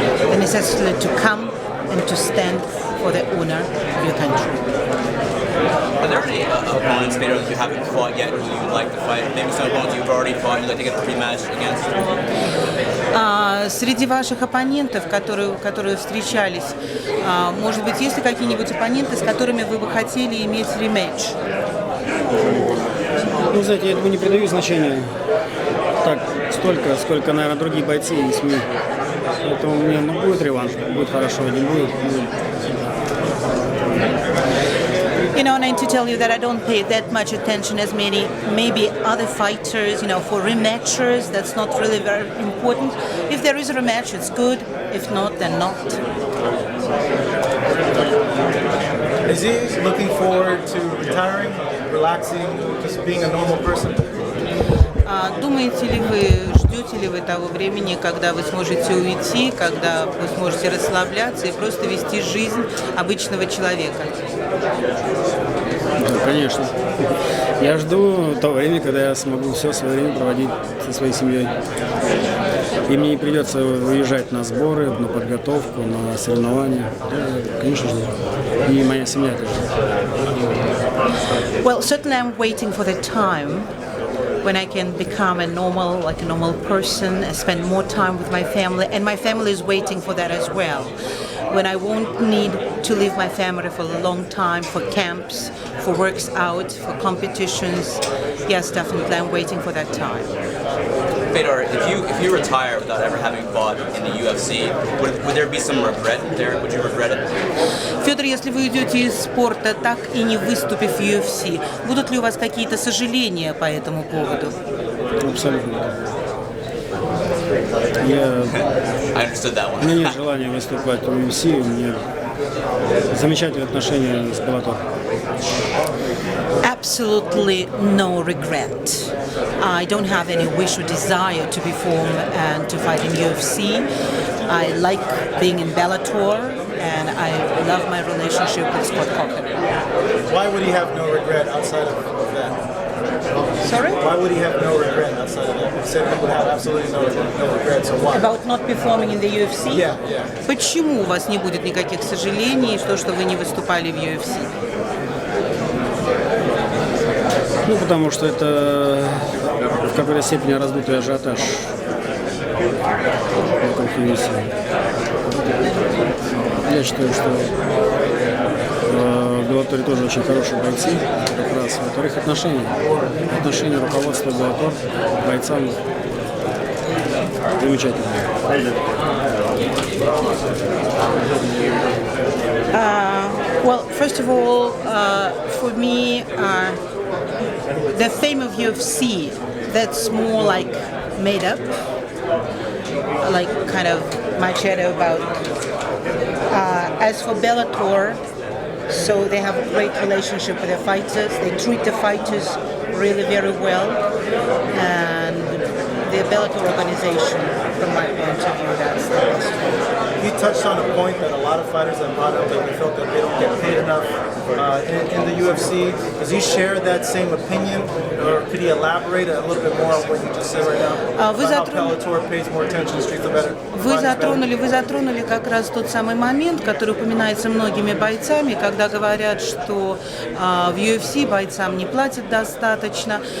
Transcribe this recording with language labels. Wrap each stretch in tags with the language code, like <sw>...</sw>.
<en>The necessity to come and to stand for the honor of your country. Are there any opponents, Fedor, that you haven't fought yet who you would like to fight? Maybe some opponents you've already fought, you'd like to get a rematch against?</en> <ru>Среди ваших оппонентов, которые встречались, может быть, есть ли какие-нибудь оппоненты, с которыми вы бы хотели иметь рематч? Ну, знаете, я этому не придаю значения. Так, столько, сколько, наверное, другие бойцы и СМИ. Поэтому мне будет реванш, будет хорошо, не будет.</ru> <en>You know, and I need to tell you that I don't pay that much attention as maybe other fighters, you know, for rematchers, that's not really very important. If there is a rematch, it's good. If not, then not. Is he looking forward to retiring, relaxing, just being a normal person?</en> <ru>Думаете ли вы, ждете ли вы того времени, когда вы сможете уйти, когда вы сможете расслабляться и просто вести жизнь обычного человека? Да, конечно. Я жду того времени, когда я смогу все свое время проводить со своей семьей. И мне не придется уезжать на сборы, на подготовку, на соревнования. Да, конечно же. И моя семья тоже.</ru> <en>Well, certainly I'm waiting for the time when I can become a normal person, and spend more time with my family, and my family is waiting for that as well. When I won't need to leave my family for a long time, for camps, for works out, for competitions. Yes, definitely, I'm waiting for that time. Fedor, if you retire without ever having fought in the UFC, would there be some regret there? Would you regret it?</en> <ru>Федор, если вы уйдете из спорта, так и не выступив в UFC, будут ли у вас какие-то сожаления по этому поводу? Абсолютно.</ru> <en>I understood that one.</en> <ru>У меня нет желания выступать в UFC, у меня замечательные отношения с Bellator.</ru> <en>Absolutely no regret. I don't have any wish or desire to perform and to fight in UFC. I like being in Bellator, and I love my relationship with Scott Coker. Why would he have no regret outside of that? Sorry? Why would he have no regret outside of that? He said he would have absolutely no regret, so why? About not performing in the UFC? Yeah.</en> <ru>Почему у вас не будет никаких сожалений, что вы не выступали в UFC? Ну, потому что это в какой-то степени раздутый ажиотаж в этом финише. Я считаю, что в Bellator тоже очень хорошие бойцы, как раз. Во-вторых, отношения руководства Bellator к бойцам замечательные.</ru> <en>Well, first of all, for me, the fame of UFC, that's more like made up, like kind of my shadow about. As for Bellator, so they have a great relationship with their fighters. They treat the fighters really very well, and the Bellator organization, from my point of view, that's the best. He touched on a point that a lot of fighters have brought up, that they felt that they don't get paid enough in the UFC. Does he share that same opinion, or could he elaborate a little bit more on what you just said right now? About how Bellator pays more attention to Street the Better?</en> <ru>Вы затронули как раз тот самый момент, который упоминается многими бойцами, когда говорят, что в UFC бойцам не платят достаточно.</ru>